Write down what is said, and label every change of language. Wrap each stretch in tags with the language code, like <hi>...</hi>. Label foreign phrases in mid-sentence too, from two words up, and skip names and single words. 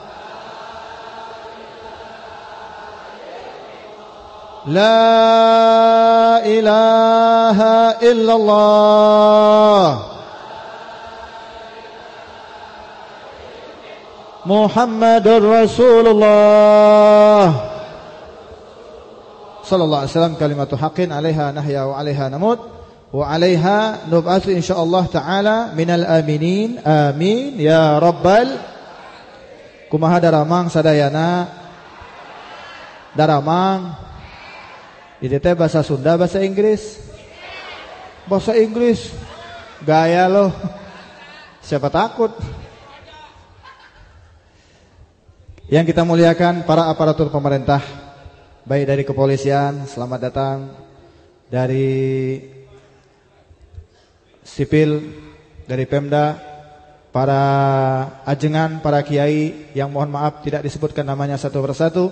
<ar>لا إله إلا الله. محمد رسول الله صلى الله عليه وسلم. كلمة حق عليها نحيا وعليها نموت وعليها نبعث إن شاء الله تعالى من الآمنين. آمين يا ربّ.</ar> <su>Kumaha daramang sadayana?</su> <id>Daramang itu teh bahasa Sunda, bahasa Inggris? Bahasa Inggris. Gaya loh. Siapa takut? Yang kita muliakan para aparatur pemerintah, baik dari kepolisian, selamat datang, dari sipil, dari Pemda, para ajengan, para kiai yang mohon maaf tidak disebutkan namanya satu persatu.</id>